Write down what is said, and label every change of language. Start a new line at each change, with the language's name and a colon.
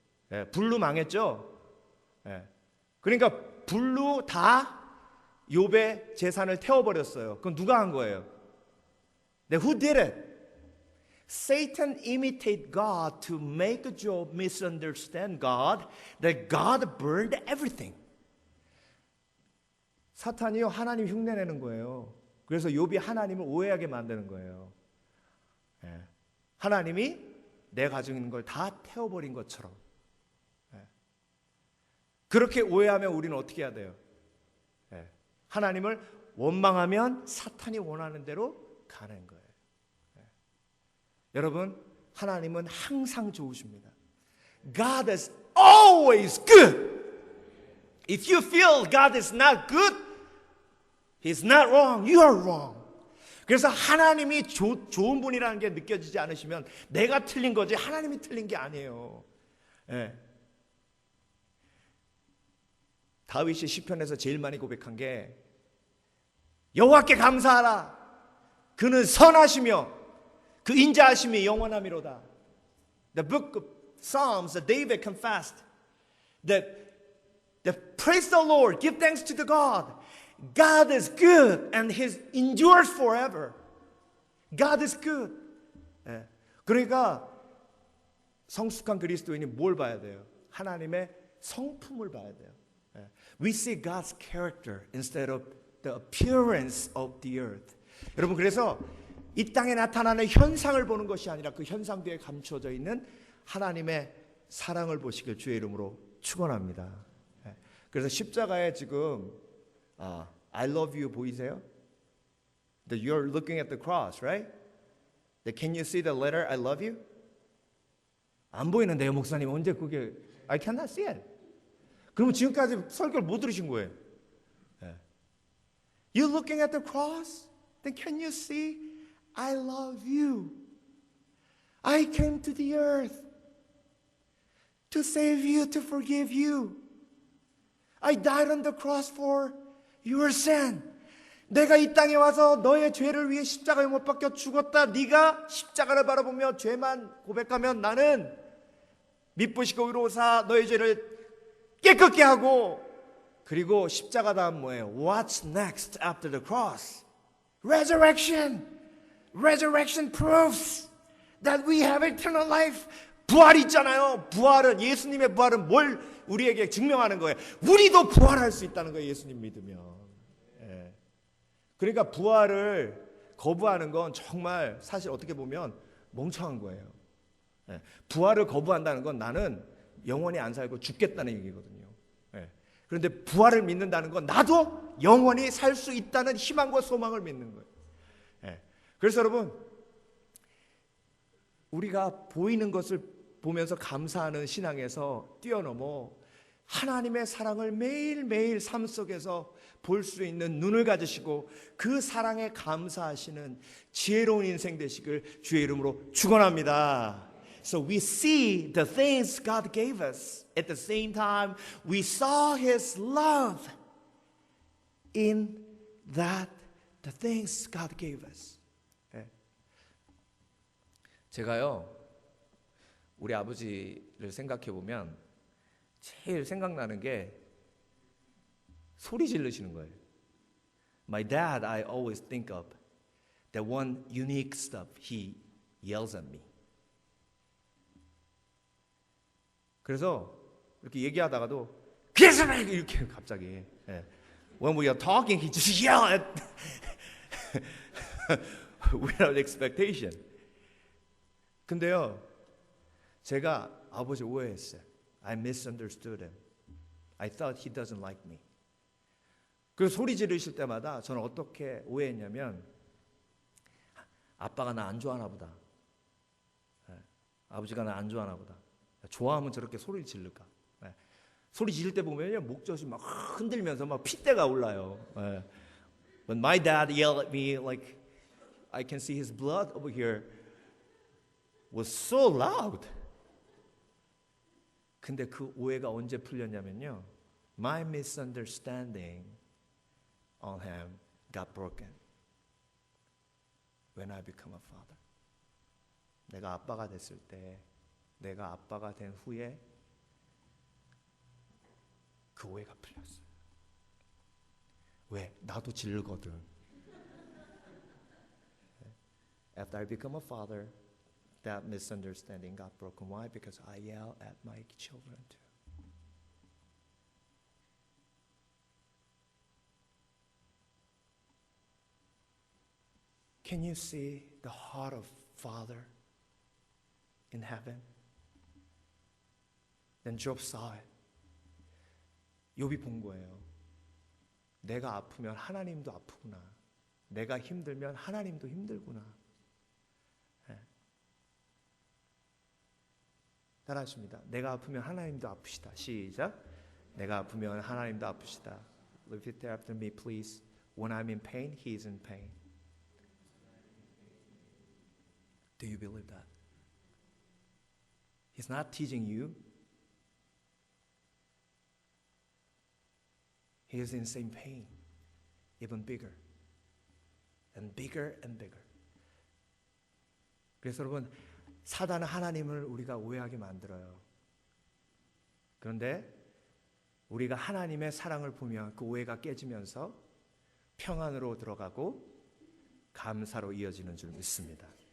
Korean: 예, 불로 망했죠. 예. 그러니까 불로 다 욥의 재산을 태워버렸어요. 그건 누가 한 거예요?
English: Who did it? Satan imitated God to make Job misunderstand God, that God burned everything.
Korean: 사탄이요, 하나님 흉내내는 거예요. 그래서 욥이 하나님을 오해하게 만드는 거예요. 예. 하나님이 내 가지고 있는 걸 다 태워버린 것처럼. 예. 그렇게 오해하면 우리는 어떻게 해야 돼요? 예. 하나님을 원망하면 사탄이 원하는 대로 가는 거예요. 예. 여러분, 하나님은 항상 좋으십니다.
English: God is always good. If you feel God is not good, He's not wrong. You are wrong.
Korean: 그래서 하나님이 좋은 분이라는 게 느껴지지 않으시면 내가 틀린 거지 하나님이 틀린 게 아니에요. 예. 다윗이 시편에서 제일 많이 고백한 게 여호와께 감사하라. 그는 선하시며 그 인자하심이 영원하미로다.
English: The book of Psalms, David confessed that praise the Lord, give thanks to the God. God is good and He endures forever. God is good. 예.
Korean: 그러니까 성숙한 그리스도인이 뭘 봐야 돼요? 하나님의 성품을 봐야 돼요. 예.
English: We see God's character instead of the appearance of the earth.
Korean: 여러분, 그래서 이 땅에 나타나는 현상을 보는 것이 아니라 그 현상 뒤에 감춰져 있는 하나님의 사랑을 보시길 주의 이름으로 축원합니다. 예. 그래서 십자가에 지금
English: I love you
Korean: 보이세요?
English: That you're looking at the cross, right? That can you see the letter I love you?
Korean: 안 보이는데요, 목사님. 언제 그게
English: I cannot see it.
Korean: 그러면 지금까지 설교를 못 들으신 거예요. 네.
English: You looking at the cross? Then can you see I love you? I came to the earth to save you, to forgive you. I died on the cross for your sin.
Korean: 내가 이 땅에 와서 너의 죄를 위해 십자가에 못 박혀 죽었다. 네가 십자가를 바라보며 죄만 고백하면 나는 미쁘시고 의로우사 너의 죄를 깨끗게 하고, 그리고 십자가 다음 뭐예요?
English: What's next after the cross? Resurrection. Resurrection proves that we have eternal life.
Korean: 부활이 있잖아요. 부활은, 예수님의 부활은 뭘 우리에게 증명하는 거예요? 우리도 부활할 수 있다는 거예요. 예수님 믿으면. 예. 그러니까 부활을 거부하는 건 정말 사실 어떻게 보면 멍청한 거예요. 예. 부활을 거부한다는 건 나는 영원히 안 살고 죽겠다는 얘기거든요. 예. 그런데 부활을 믿는다는 건 나도 영원히 살 수 있다는 희망과 소망을 믿는 거예요. 예. 그래서 여러분, 우리가 보이는 것을 보면서 감사하는 신앙에서 뛰어넘어 하나님의 사랑을 매일매일 삶 속에서 볼 수 있는 눈을 가지시고 그 사랑에 감사하시는 지혜로운 인생 되시길 주의 이름으로 축원합니다.
English: So we see the things God gave us. At the same time, we saw His love in that the things God gave us.
Korean: 예. 제가요, 우리 아버지를 생각해 보면 제일 생각나는 게 소리 지르시는 거예요.
English: My dad, I always think of the one unique stuff he yells at me.
Korean: 그래서 이렇게 얘기하다가도 이렇게 갑자기 예.
English: When we are talking, he just yell at without expectation.
Korean: 근데요, 제가 아버지 오해했어요.
English: I misunderstood him. I thought he doesn't like me.
Korean: 그 소리 지르실 때마다 저는 어떻게 오해했냐면 아빠가 나 안 좋아하나 보다. 예. 아버지가 나 안 좋아하나 보다. 좋아하면 저렇게 소리를 지를까? 예. 소리 지를 때 보면요 목젖이 막 흔들면서 막 핏대가 올라요. 예.
English: When my dad yelled at me, like I can see his blood over here was so loud.
Korean: 근데 그 오해가 언제 풀렸냐면요,
English: my misunderstanding on him got broken when I become a father.
Korean: 내가 아빠가 됐을 때, 내가 아빠가 된 후에 그 오해가 풀렸어요. 왜? 나도 질거든.
English: After I become a father, that misunderstanding got broken. Why? Because I yell at my children too. Can you see the heart of Father in heaven? Then Job saw it.
Korean: 욥이 본 거예요. 내가 아프면 하나님도 아프구나. 내가 힘들면 하나님도 힘들구나. 네. 따라하십니다. 내가 아프면 하나님도 아프시다. 시작. 내가 아프면 하나님도 아프시다.
English: Repeat after me, please. When I'm in pain, He is in pain. Do you believe that? He's not teaching you. He is in the same pain, even bigger, and bigger and bigger.
Korean: 그래서 여러분, 사단은 하나님을 우리가 오해하게 만들어요. 그런데 우리가 하나님의 사랑을 보면 그 오해가 깨지면서 평안으로 들어가고 감사로 이어지는 줄 믿습니다.